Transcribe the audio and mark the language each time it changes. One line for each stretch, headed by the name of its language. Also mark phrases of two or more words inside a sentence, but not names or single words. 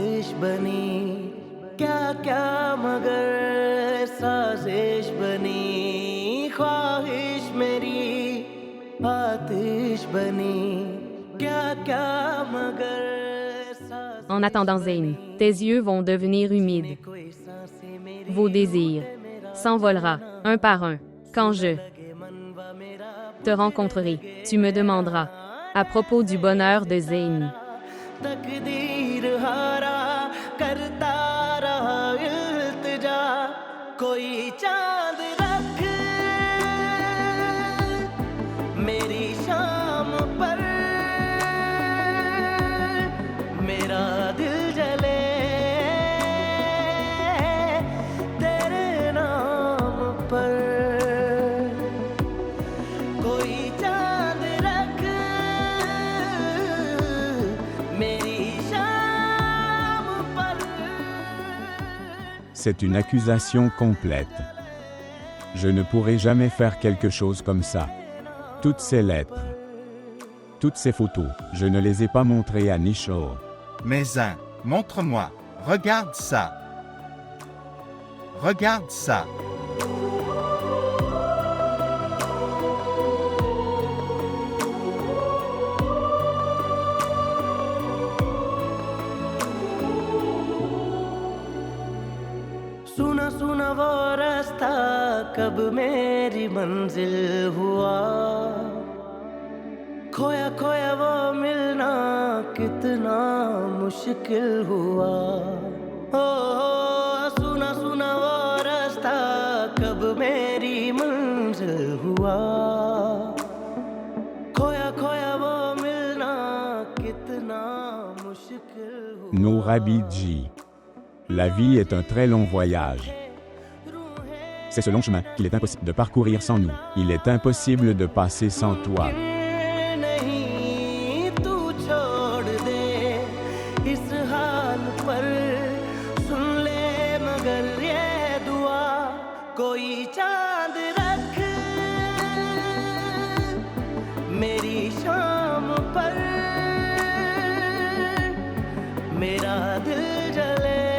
Hindi: बनी क्या क्या मगर साजिश बनी ख्वाहिश मेरी आतिश बनी क्या क्या मगर
French: En attendant Zayn, tes yeux vont devenir humides. Vos désirs s'envolera, un par un, quand je te rencontrerai. Tu me demanderas à propos du bonheur de Zayn.
Hindi: तकदीर हारा करता रहा इल्तिजा कोई चांद रख मेरी शाम पर मेरा दिल जले तेरे नाम पर कोई चांद रख मेरी शाम पर
French: C'est une accusation complète. Je ne pourrai jamais faire quelque chose comme ça. Toutes ces lettres, toutes ces photos, je ne les ai pas montrées à Nishal. Mais Zain, montre-moi. Regarde ça. Regarde ça.
Hindi: सुना सुना वो रास्ता कब मेरी मंजिल हुआ खोया खोया वो मिलना कितना मुश्किल हुआ ओ सुना सुना वो रास्ता कब मेरी मंजिल हुआ खोया खोया वो मिलना कितना मुश्किल हुआ
French: Nourabidji. La vie est un très long voyage. C'est ce long chemin qu'il est impossible de parcourir sans nous. Il est impossible de passer sans toi.
Hindi: नहीं तू छोड़ दे इस हाल पर सुन ले मगर ये दुआ कोई चांद रख मेरी शाम पर मेरा दिल जले